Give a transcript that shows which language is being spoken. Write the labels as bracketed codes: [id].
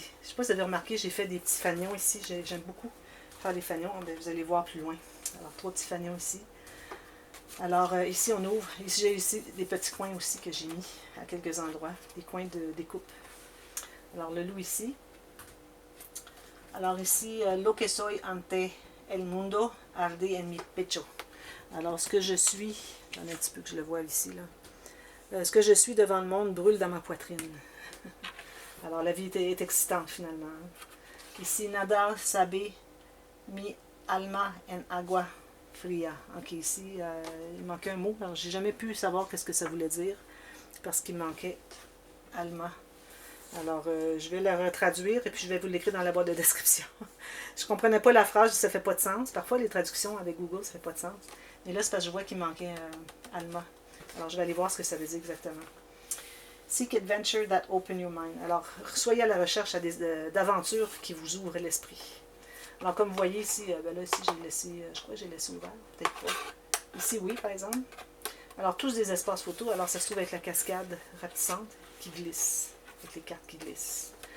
[fr] Je ne sais pas si vous avez remarqué, j'ai fait des petits fanions ici. J'aime beaucoup faire des fanions. Vous allez voir plus loin. Alors, 3 petits fanions ici. Alors, ici, on ouvre. Ici, j'ai ici des petits coins aussi que j'ai mis à quelques endroits. Des coins de découpe. Alors, le loup ici. Alors, ici, [es] lo que soy ante el mundo arde en mi pecho. [fr] Alors, ce que je suis, j'en ai un petit peu que je le vois ici, là. Ce que je suis devant le monde brûle dans ma poitrine. Alors, la vie est excitante, finalement. Ici, [es] nada sabe mi alma en agua fria. [fr] Ok, ici, il manquait un mot. Alors, j'ai jamais pu savoir qu'est-ce que ça voulait dire, parce qu'il manquait alma. Alors, je vais la retraduire et puis je vais vous l'écrire dans la boîte de description. Je ne comprenais pas la phrase, ça ne fait pas de sens. Parfois, les traductions avec Google, ça ne fait pas de sens. Mais là, c'est parce que je vois qu'il manquait Alma. Alors, je vais aller voir ce que ça veut dire exactement. [en] Seek adventure that open your mind. [fr] Alors, soyez à la recherche d'aventures qui vous ouvrent l'esprit. Alors, comme vous voyez ici, là, ici, j'ai laissé, je crois que j'ai laissé ouvert, peut-être pas. Ici, oui, par exemple. Alors, tous des espaces photos. Alors, ça se trouve avec la cascade rapetissante qui glisse, avec les cartes qui glissent.